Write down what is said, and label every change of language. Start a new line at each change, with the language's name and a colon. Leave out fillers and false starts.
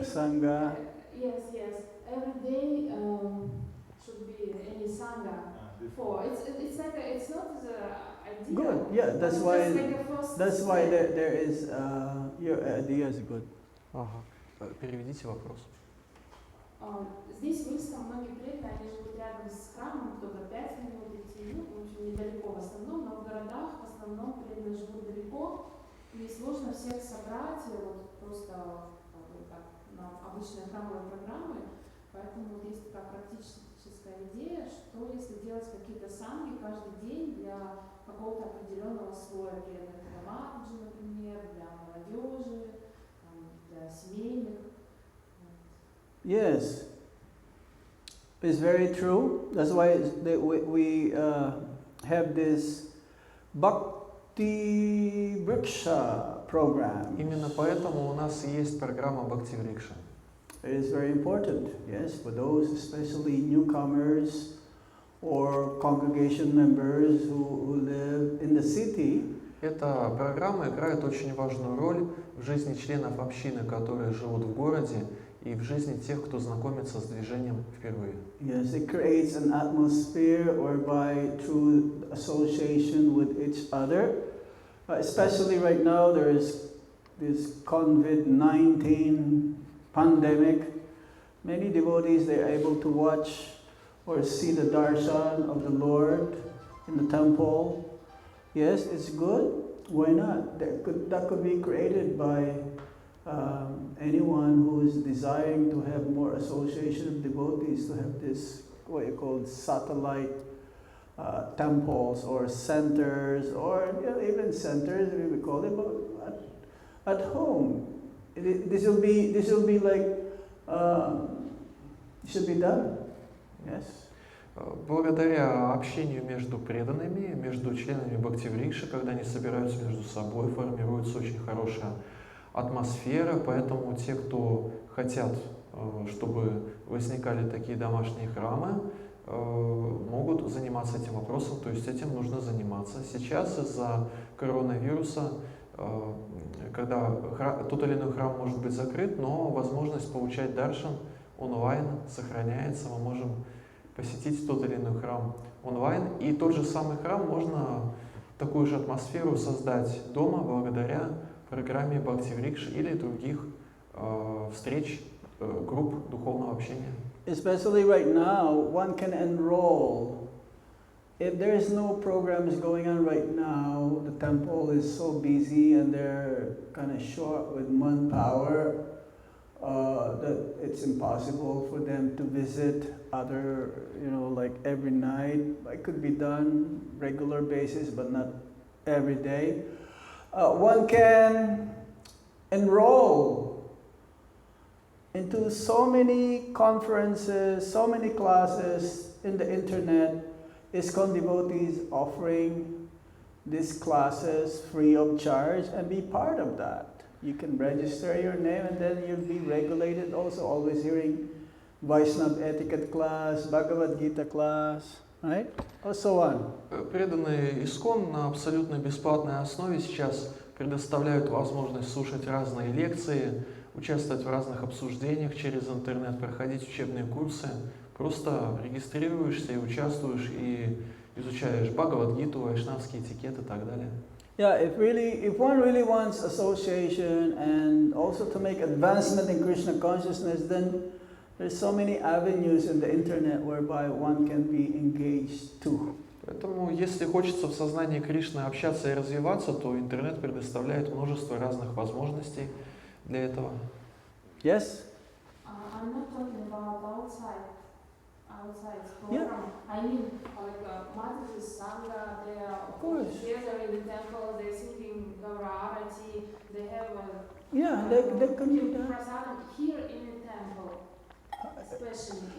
English: sangha. Yes. Every day should be any Sangha. For it's like it's not the idea. Good. Yeah, that's but why. just like a first That's why step. there is your idea is good.
Russian: Ага. Переведите вопрос. Здесь в Минском многие преданные, они живут рядом с храмом, кто-то 5 минут идти, ну, в общем, недалеко в основном, но в городах в основном преданные живут далеко, и сложно всех собрать, вот просто так, на обычные храмовые программы, поэтому вот есть такая практическая идея, что если делать какие-то санги каждый день для какого-то определенного слоя преданных, для Матаджи, например, для молодежи, для семейных.
English: Yes, it's very true. That's why we have this Bhakti Vriksha program.
Russian: Именно поэтому у нас есть программа Бхакти Врикша.
English: It is very important, yes, for those especially newcomers or congregation members who live in the city.
Russian: Эта программа играет очень важную роль в жизни членов общины, которые живут в городе, и в жизни тех, кто знакомится с движением впервые.
English: Yes, it creates an atmosphere whereby through association with each other, especially right now there is this COVID-19 pandemic, many devotees, they're able to watch or see the darshan of the Lord in the temple. Yes, it's good. Why not? That could be created by anyone who is desiring to have more association of devotees, to have this, what you call satellite temples or centers, or even centers, we call it, but at home. This will be like, it should be done. Yes.
Russian: Благодаря общению между преданными, между членами Бхакти Врикши, когда они собираются между собой, формируется очень хорошая атмосфера, поэтому те, кто хотят, чтобы возникали такие домашние храмы, могут заниматься этим вопросом, то есть этим нужно заниматься. Сейчас из-за коронавируса, когда тот или иной храм может быть закрыт, но возможность получать даршан онлайн сохраняется, мы можем посетить тот или иной храм онлайн, и тот же самый храм можно такую же атмосферу создать дома благодаря программе Бхакти-Врикш или других встреч, групп духовного общения.
English: Especially right now, one can enroll. If there is no programs going on right now, the temple is so busy and they're kind of short with manpower that it's impossible for them to visit other, like every night. It could be done regular basis, but not every day. One can enroll into so many conferences, so many classes in the internet. ISKCON devotees offering these classes free of charge and be part of that. You can register your name and then you'll be regulated also, always hearing Vaishnava etiquette class, Bhagavad Gita class, right? Or so on.
Russian: Преданные ISKCON на абсолютно бесплатной основе сейчас предоставляют возможность слушать разные лекции, участвовать в разных обсуждениях через интернет, проходить учебные курсы. Просто регистрируешься и участвуешь, и изучаешь Бхагавад-гиту, вайшнавский этикет и так далее.
English: Yeah, if one really wants association and also to make advancement in Krishna consciousness, then there's so many avenues in the internet whereby one can be engaged too.
Russian: Поэтому, если хочется в сознании Кришны общаться и развиваться, то интернет предоставляет множество разных возможностей для этого.
English: Yes? I'm not talking about outside program. Yeah. I mean, like Madhava Sangha, they are all together in the temple, they're singing Gaura Arati, they have they can do that. prasadam here in the temple, especially.